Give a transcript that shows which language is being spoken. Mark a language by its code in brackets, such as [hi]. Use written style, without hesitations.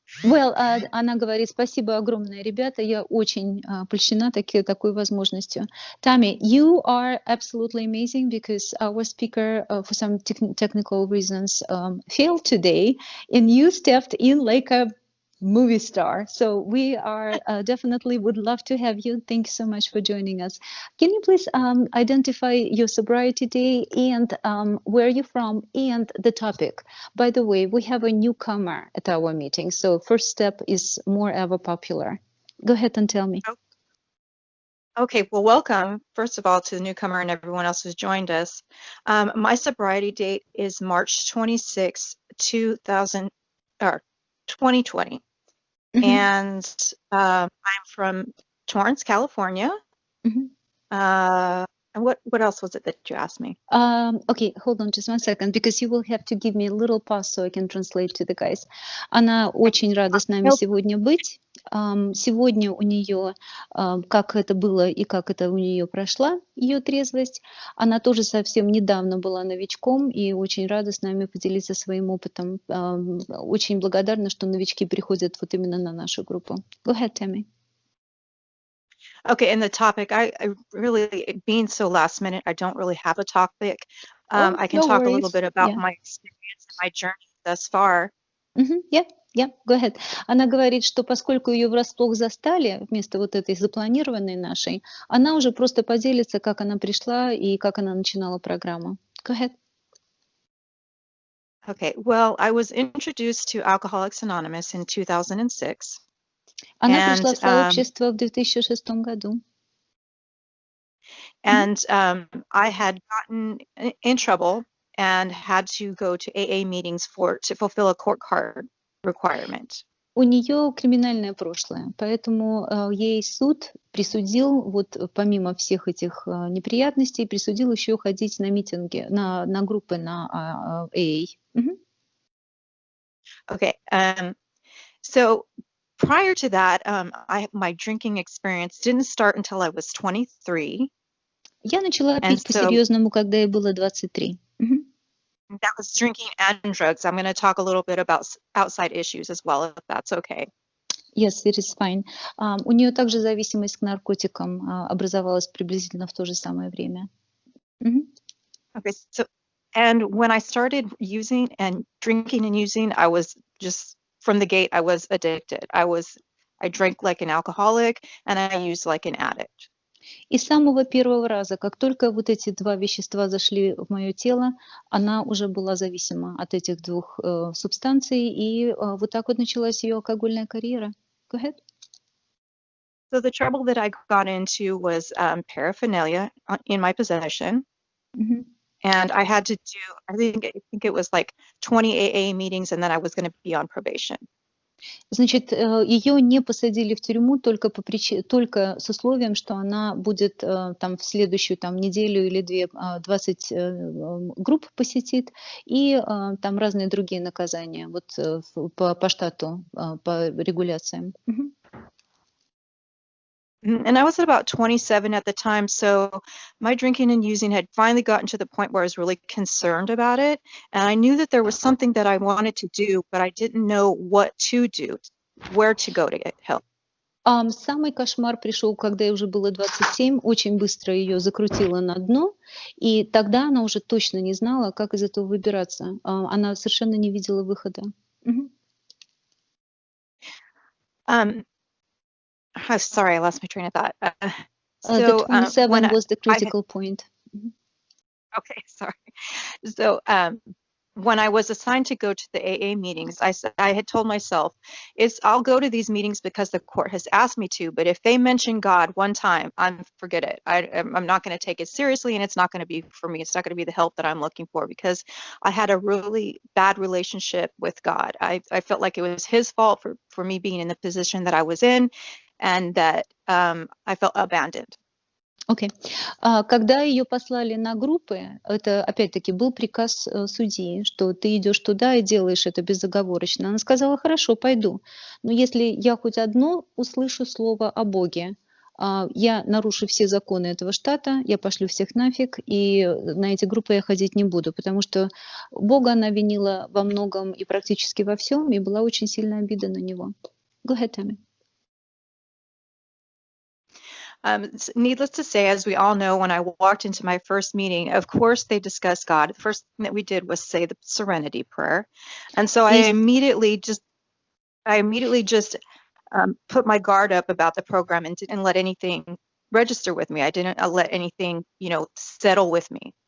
[ru] Well, она говорит, спасибо огромное, ребята, я очень польщена такой возможностью. [en] Tammy, you are absolutely amazing because our speaker, for some technical reasons, failed today, and you stepped in like a movie star. So we are definitely would love to have you. Thank you so much for joining us. Can you please identify your sobriety day and where you're from and the topic? By the way, we have a newcomer at our meeting, so first step is more ever popular. Go ahead and tell me. Okay, well, welcome, first of all, to the newcomer and everyone else who's joined us. My sobriety date is March 26, 2020. Mm-hmm. And I'm from Torrance, California. Mm-hmm. And what else was it that you asked me? Okay, hold on just 1 second, because you will have to give me a little pause so I can translate to the guys. [ru] Она очень рада с нами сегодня быть. Сегодня у нее, как это было и как это у нее прошла, ее трезвость. Она тоже совсем недавно была новичком и очень рада с нами поделиться своим опытом. Очень благодарна, что новички приходят вот именно на нашу группу. [en] Go ahead, Tammy. Okay, and the topic, I really, being so last minute, I don't really have a topic. I can talk a little bit about my experience and my journey thus far. Yeah, go ahead. [ru] Она говорит, что поскольку ее врасплох застали, вместо вот этой запланированной нашей, она уже просто поделится, как она пришла и как она начинала программу. [en] Go ahead. Okay, well, I was introduced to Alcoholics Anonymous in 2006. [ru] Она пришла в сообщество в 2006 году. [en] And I had gotten in trouble and had to go to AA meetings to fulfill a court card requirement. [ru] У нее криминальное прошлое, поэтому ей суд присудил, вот помимо всех этих неприятностей, присудил еще ходить на митинги, на группы, на AA. [en] Okay, so prior to that, my drinking experience didn't start until I was 23. [ru] Я начала пить по-серьезному, когда ей было 23. [en] That was drinking and drugs. I'm going to talk a little bit about outside issues as well, if that's okay. Yes, it is fine. [ru] У нее также зависимость к наркотикам образовалась приблизительно в то же самое время. [en] Okay, so, and when I started using and drinking and using, I was just, from the gate, I was addicted. I drank like an alcoholic and I used like an addict. [ru] И с самого первого раза, как только вот эти два вещества зашли в мое тело, она уже была зависима от этих двух субстанций, и вот так вот началась ее алкогольная карьера. [en] Go ahead. So the trouble that I got into was paraphernalia in my possession. And I had to do, I think it was like 20 AA meetings, and then I was going to be on probation. [ru] Значит, ее не посадили в тюрьму только с условием, что она будет там в следующую неделю или две 20 групп посетит и там разные другие наказания вот по штату, по регуляциям. [en] And I was at about 27 at the time, so my drinking and using had finally gotten to the point where I was really concerned about it, and I knew that there was something that I wanted to do, but I didn't know what to do, where to go to get help. [ru] Самый кошмар пришел, когда ей уже было 27, очень быстро ее закрутило на дно, и тогда она уже точно не знала, как из этого выбираться. Она совершенно не видела выхода. [en] Sorry, I lost my train of thought. The 27 was the critical point. Okay, sorry. So when I was assigned to go to the AA meetings, I had told myself, I'll go to these meetings because the court has asked me to, but if they mention God one time, forget it. I'm not going to take it seriously, and it's not going to be for me. It's not going to be the help that I'm looking for, because I had a really bad relationship with God. I felt like it was his fault for me being in the position that I was in, and that I felt abandoned. [ru] Окей. Когда ее послали на группы, это опять-таки был приказ судьи, что ты идешь туда и делаешь это безоговорочно. Она сказала, хорошо, пойду. Но если я хоть одно услышу слово о Боге, я нарушу все законы этого штата, я пошлю всех нафиг, и на эти группы я ходить не буду, потому что Бога она винила во многом и практически во всем, и была очень сильная обида на него. [en] Go ahead, Tammy. Needless to say, as we all know, when I walked into my first meeting, of course they discussed God. The first thing that we did was say the Serenity Prayer, and so I immediately just put my guard up about the program and didn't let anything register with me. I didn't let anything, settle with me.